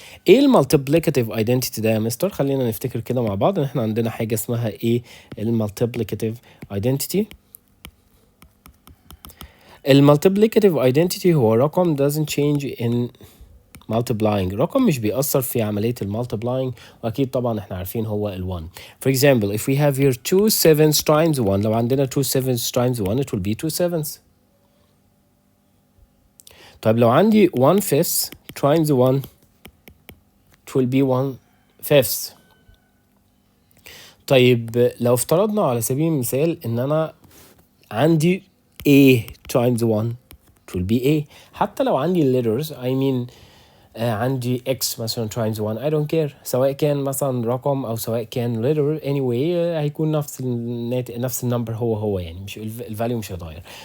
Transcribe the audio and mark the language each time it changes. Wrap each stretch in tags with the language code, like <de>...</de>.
<ar>ايه المالتيبليكاتيف identity ده يا مستر؟ خلينا نفتكر كده مع بعض ان احنا عندنا حاجة اسمها ايه المالتيبليكاتيف identity. المالتيبليكاتيف identity هو رقم</ar> <en>doesn't change in multiplying،</en> <ar>رقم مش بيأثر في عملية المالتيبلاينج، واكيد طبعا احنا عارفين هو ال1.</ar> <en>For example if we have here 2 7s times 1،</en> <ar>لو عندنا</ar> <en>2 7s times 1 it will be 2 7s.</en> <ar>طيب لو عندي 1/5 times 1</ar> <en>it will be 1/5.</en> <ar>طيب لو افترضنا على سبيل المثال ان انا عندي a times 1</ar> <en>it will be a.</en> <ar>حتى لو عندي letters</ar> <en>I mean</en> <ar>عندي x مثلا times 1</ar> <en>I don't care،</en> <ar>سواء كان مثلا رقم او سواء كان letter anyway هيكون نفس النمبر هو يعني مش الفاليو مش هيتغير.</ar>